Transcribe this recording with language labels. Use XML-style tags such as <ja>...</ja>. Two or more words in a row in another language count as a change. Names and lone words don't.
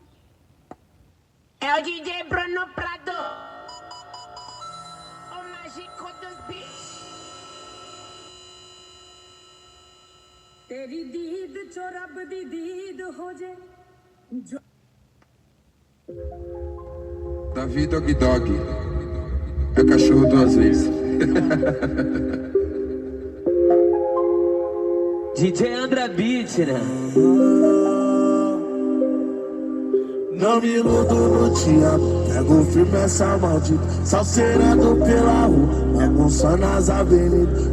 <pt>É o DJ Bruno Prado, o mágico dos beats.</pt> <pa>ਤੇਰੀ ਦੀਦ ਚੋ ਰੱਬ ਦੀ ਦੀਦ ਹੋ ਜੇ</pa> <pt>Davi Dog Dog é cachorro duas vezes. DJ Andra Beat, né? Não me iludo no dia, pego firme essa maldita, salseirando pela rua, bagunçando as avenidas,</pt>